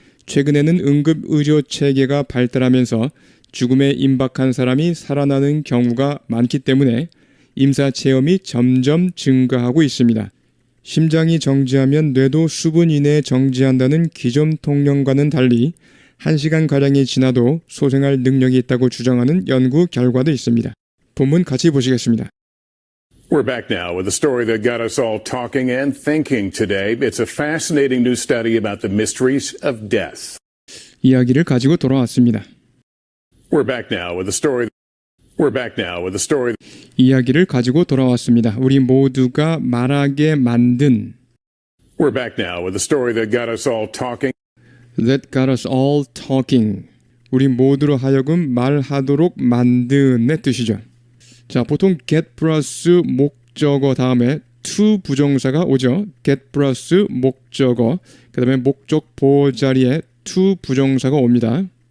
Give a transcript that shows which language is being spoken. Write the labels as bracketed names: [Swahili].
[Korean] 최근에는 응급의료 체계가 발달하면서 죽음에 임박한 사람이 살아나는 경우가 많기 때문에 임사체험이 점점 증가하고 있습니다. 심장이 정지하면 뇌도 수분 이내에 정지한다는 기존 통념과는 달리 1시간가량이 지나도 소생할 능력이 있다고 주장하는 연구 결과도 있습니다. 본문 같이 보시겠습니다. [English] We're back now with a story that got us all talking and thinking today. It's a fascinating new study about the mysteries of death. [Korean] 이야기를 가지고 돌아왔습니다. [English] We're back now with a story. We're back now with a story. [Korean] 이야기를 가지고 돌아왔습니다. 우리 모두가 말하게 만든 [English] We're back now with a story that got us all talking. That got us all talking. [Korean] 우리 모두로 하여금 말하도록 만든의 뜻이죠. 자, 보통 get 플러스 목적어 다음에 to 부정사가 오죠. get 플러스 목적어, 그 다음에 목적 보호 자리에 to 부정사가 옵니다.